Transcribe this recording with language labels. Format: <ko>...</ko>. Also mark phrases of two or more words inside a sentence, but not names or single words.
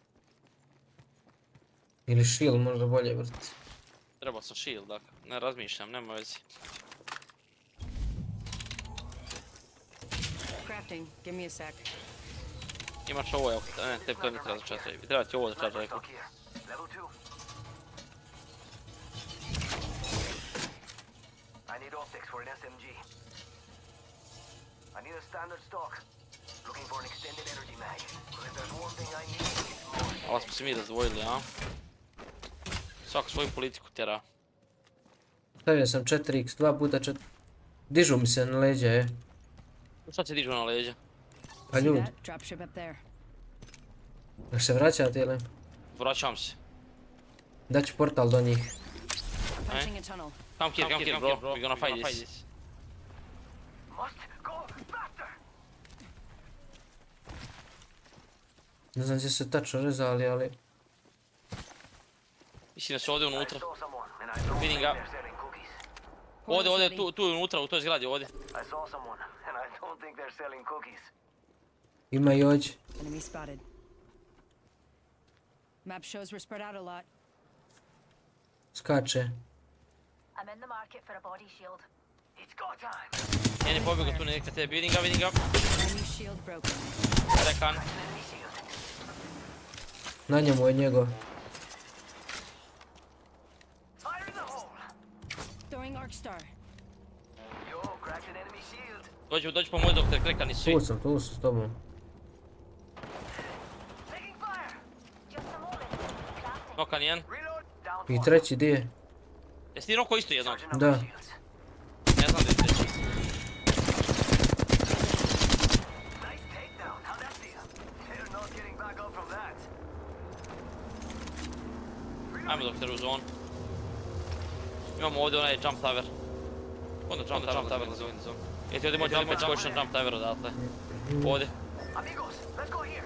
<bs>Ili shield možda bolje vrti. Treba sam shield, dakle. Ne razmišljam, nema vezi.</bs> <en>Crafting, give me a sec.</en> <bs>Imaš ovo, evo, ne, tebi to ne treba za</bs> <en>charge rifle.</en> <bs>Treba ti ovo za</bs> <en>charge rifle. Level 2. I need optics for an SMG. I need a standard stock. Looking for an extended energy mag. But if there's one thing I need, it's more.</en> <bs>Ovo smo se mi razdvojili, a? Svako svoju politiku tjera. Stavio sam 4x, 2x4. Dižu mi se na leđa, je. Šta se dižu na leđa? Pa ljudi. Jel se vraćate ili? Vraćam se. Daću portal do njih.</bs> <en>Come here bro, we're gonna fight this. Must go faster.</en> <bs>Ne znam gdje se tačno rezali, ali... Mislim da su ovdje unutra.</bs> <en>I saw someone and I don't</en> <bs>Vidim</bs> <en>think</en> <bs>ga.</bs> <en>they're selling cookies.</en> <bs>Ovdje, tu je unutra, u toj zgradi, ovdje.</bs> <en>I saw someone and I don't think they're selling cookies.</en> <bs>Ima i ođe.</bs> <en>Enemy spotted. Map shows we're spread out a lot.</en> <bs>Skače.</bs> <en>I'm in the market for a body shield. It's go time.</en> <bs>Jedan je pobjegao tu neka tebi, vidim ga.</bs> <en>Enemy shield broken.</en> <bs>Rekan. Na njemu je njegov.</bs> <en>Fire in the hole. Throwing arc star. Yo, cracked an enemy shield.</en> <bs>Dođi pomoći dok te krekani svi. Tu su s tobom.</bs> <en>Taking fire. Just a moment. Crafting.</en> <bs>Nokan jedan.</bs> <en>Reload. Down.</en> <bs>I treći di je? Jesi ti noko isto jednog? Da. Ne znam da je treći.</bs> <en>Nice takedown. How'd that feel? They're not getting back up from that.</en> <bs>Ajmo doktor u zonu. Imamo ovdje onaj</bs> <en>jump tower.</en> <bs>Onda</bs> <en>jump tower</en> <bs>na zoni. Jesi ovdje može opet skočiti na</bs> <en>jump tower</en> <bs>odatle. Ovdje.</bs> <en>Amigos, let's go here.</en>